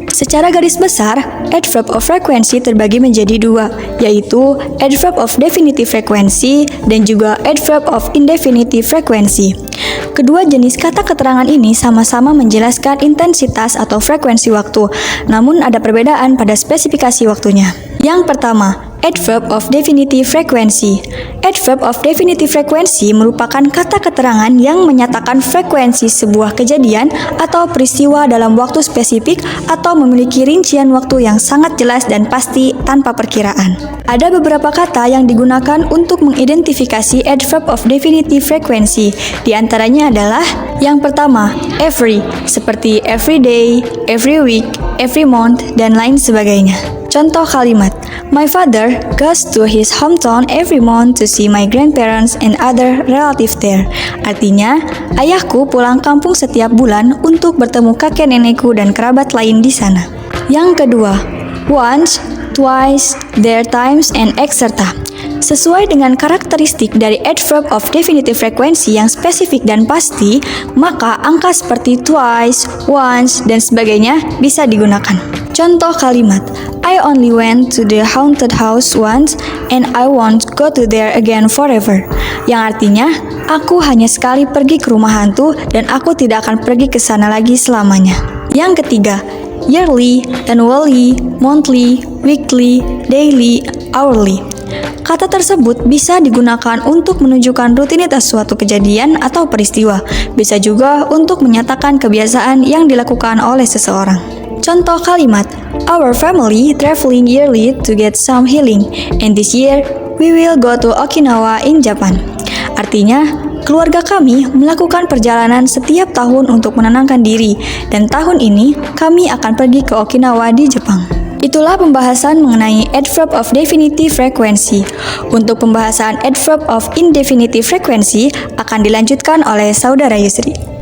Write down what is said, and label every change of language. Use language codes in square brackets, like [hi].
[id] Secara garis besar, adverb of frequency terbagi menjadi 2, yaitu adverb of definitive frequency dan juga adverb of indefinitive frequency. Kedua jenis kata keterangan ini sama-sama menjelaskan intensitas atau frekuensi waktu, namun ada perbedaan pada spesifikasi waktunya. Yang pertama, [en] adverb of definitive frequency. [id] Adverb of definitive frequency merupakan kata keterangan yang menyatakan frekuensi sebuah kejadian atau peristiwa dalam waktu spesifik atau memiliki rincian waktu yang sangat jelas dan pasti tanpa perkiraan. Ada beberapa kata yang digunakan untuk mengidentifikasi adverb of definitive frequency. Di antaranya adalah yang pertama, every, seperti every day, every week, every month, dan lain sebagainya. Contoh kalimat, [en] my father goes to his hometown every month to see my grandparents and other relatives there. [id] Artinya, ayahku pulang kampung setiap bulan untuk bertemu kakek nenekku dan kerabat lain di sana. Yang kedua, [en] once, twice, there times, and etc. [id] Sesuai dengan karakteristik dari adverb of definitive frequency yang spesifik dan pasti, maka angka seperti twice, once, dan sebagainya bisa digunakan. Contoh kalimat, [en] I only went to the haunted house once and I won't go to there again forever. [id] Yang artinya, aku hanya sekali pergi ke rumah hantu dan aku tidak akan pergi ke sana lagi selamanya. Yang ketiga, [en] yearly, annually, monthly, weekly, daily, hourly. [id] Kata tersebut bisa digunakan untuk menunjukkan rutinitas suatu kejadian atau peristiwa. Bisa juga untuk menyatakan kebiasaan yang dilakukan oleh seseorang. Contoh kalimat, [en] our family traveling yearly to get some healing, and this year we will go to Okinawa in Japan. [id] Artinya, keluarga kami melakukan perjalanan setiap tahun untuk menenangkan diri, dan tahun ini kami akan pergi ke Okinawa di Jepang. Itulah pembahasan mengenai adverb of definitive frequency. Untuk pembahasan adverb of indefinitive frequency akan dilanjutkan oleh Saudara Yusri.